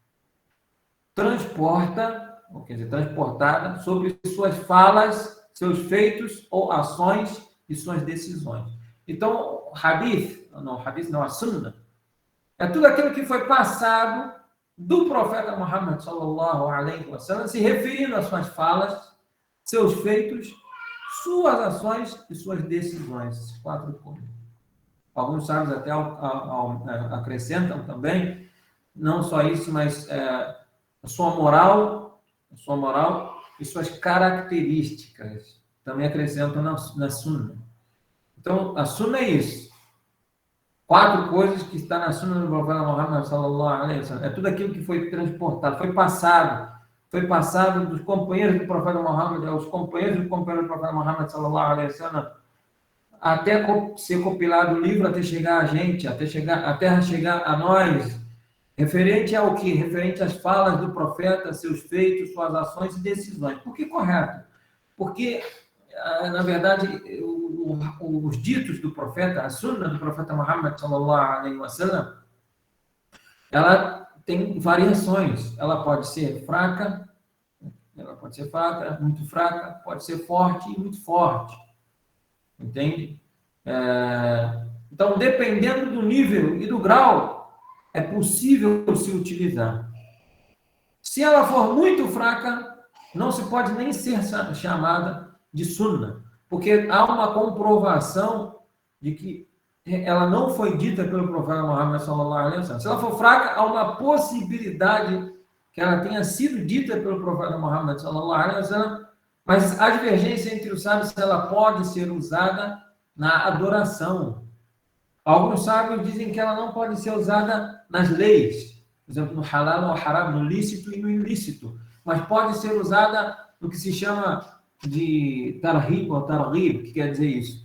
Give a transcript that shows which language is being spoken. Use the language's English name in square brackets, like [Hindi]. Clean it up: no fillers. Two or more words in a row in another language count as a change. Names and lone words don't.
[Portuguese] Transportada sobre suas falas, seus feitos ou ações e suas decisões. Então, hadith não, a Sunnah, é tudo aquilo que foi passado do profeta Muhammad [Arabic] صلى الله عليه وسلم, [Portuguese] se referindo às suas falas, seus feitos, suas ações e suas decisões. Esses 4 pontos. Alguns sábios até acrescentam também não só isso, mas a sua moral e suas características também acrescentam na Sunna. Então, a Sunna é isso. 4 coisas que está na Sunna do profeta Muhammad [Arabic] صلى الله عليه وسلم. [Portuguese] É tudo aquilo que foi transportado, foi passado dos companheiros do profeta Muhammad, aos companheiros do profeta Muhammad [Arabic] صلى الله عليه وسلم, [Portuguese] até ser compilado o livro, até chegar a gente, até chegar a nós, referente ao que? Referente às falas do profeta, seus feitos, suas ações e decisões. Por que correto? Porque, na verdade, os ditos do profeta, a sunna do profeta Muhammad [Arabic] صلى الله عليه وسلم, [Portuguese] ela tem variações. Ela pode ser fraca, muito fraca, pode ser forte e muito forte. Entende? Então, dependendo do nível e do grau, é possível se utilizar. Se ela for muito fraca, não se pode nem ser chamada de sunna, porque há uma comprovação de que ela não foi dita pelo profeta Muhammad [Arabic] صلى الله عليه وسلم. [Portuguese] Se ela for fraca, há uma possibilidade que ela tenha sido dita pelo profeta Muhammad [Arabic] صلى الله عليه وسلم, [Portuguese] mas a divergência entre os sábios, ela pode ser usada na adoração. Alguns sábios dizem que ela não pode ser usada nas leis, por exemplo, no halal ou haram, no lícito e no ilícito, mas pode ser usada no que se chama de tarhib ou targhib, que quer dizer isso?